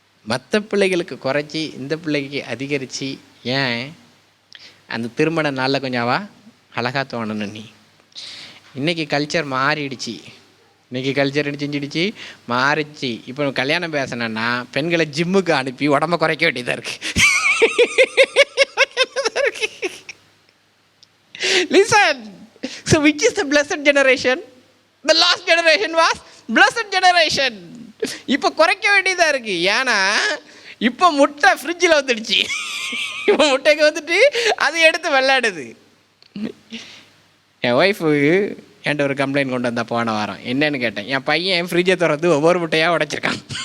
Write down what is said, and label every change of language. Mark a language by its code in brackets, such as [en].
[ta] மற்ற பிள்ளைகளுக்கு குறைச்சி இந்த பிள்ளைக்கு அதிகரித்து, ஏன் அந்த திருமண நாளில் கொஞ்சம் அழகாக தோணணும். நீ இன்றைக்கி கல்ச்சர் மாறிடுச்சு. செஞ்சிடுச்சு, மாறிடுச்சு. இப்போ கல்யாணம் பேசணுன்னா பெண்களை ஜிம்முக்கு அனுப்பி உடம்ப குறைக்க வேண்டியதாக இருக்குது. [en] Listen, so which is the blessed generation? The last generation was blessed generation. [ta] இப்போ குறைக்க வேண்டியதாக இருக்குது. ஏன்னா இப்போ முட்டை ஃப்ரிட்ஜில் வந்துடுச்சு. இப்போ முட்டைக்கு வந்துட்டு அது எடுத்து விளையாடுது. என் ஒய்ஃபு என்கிட்ட ஒரு கம்ப்ளைண்ட் கொண்டு வந்தால் போன வாரம். என்னன்னு கேட்டேன். என் பையன் ஃப்ரிட்ஜை திறந்து ஒவ்வொரு முட்டையாக உடைச்சிருக்கான்.